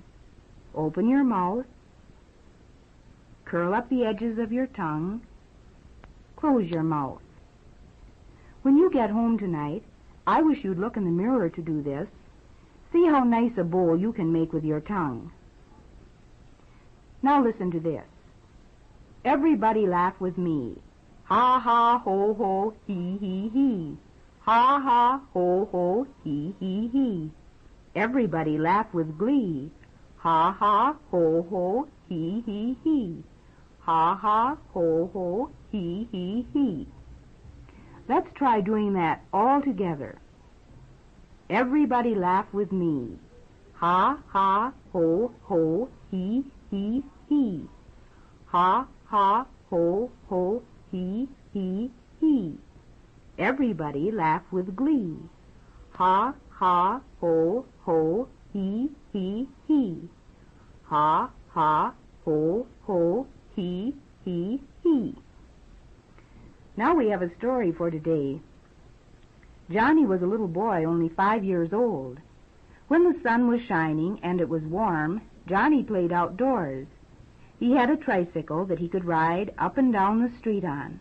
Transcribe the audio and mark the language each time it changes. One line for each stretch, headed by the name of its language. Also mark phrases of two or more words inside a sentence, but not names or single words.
English: Open your mouth, curl up the edges of your tongue, close your mouth. When you get home tonight, I wish you'd look in the mirror to do this. See how nice a bowl you can make with your tongue. Now listen to this. Everybody laugh with me. Ha ha ho ho hee hee hee. Ha ha ho ho hee hee hee. Everybody laugh with glee. Ha ha ho ho hee hee hee. Ha ha ho ho hee hee hee. Let's try doing that all together. Everybody laugh with me. Ha ha ho ho hee hee hee. Ha ha ho ho hee hee hee. Everybody laugh with glee. Ha ha ho ho hee hee hee. Ha ha ho ho hee hee hee. Now we have a story for today. Johnny was a little boy only 5 years old. When the sun was shining and it was warm, Johnny played outdoors. He had a tricycle that he could ride up and down the street on.